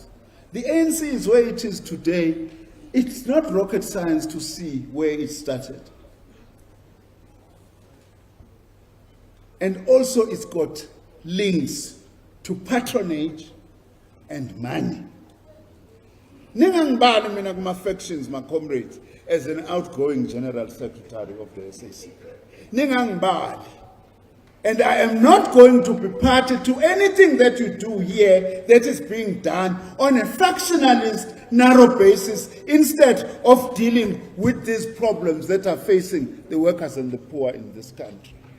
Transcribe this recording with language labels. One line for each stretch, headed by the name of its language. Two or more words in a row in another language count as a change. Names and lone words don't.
English: The ANC is where it is today. It's not rocket science to see where it started. And also it's got links to patronage and money.
Zulu: Ningangibali mina kuma factions,
English: my comrades, as an outgoing General Secretary of the SACP.
Zulu: Ningangibali.
English: And I am not going to be party to anything that you do here that is being done on a factionalist, narrow basis, instead of dealing with these problems that are facing the workers and the poor in this country.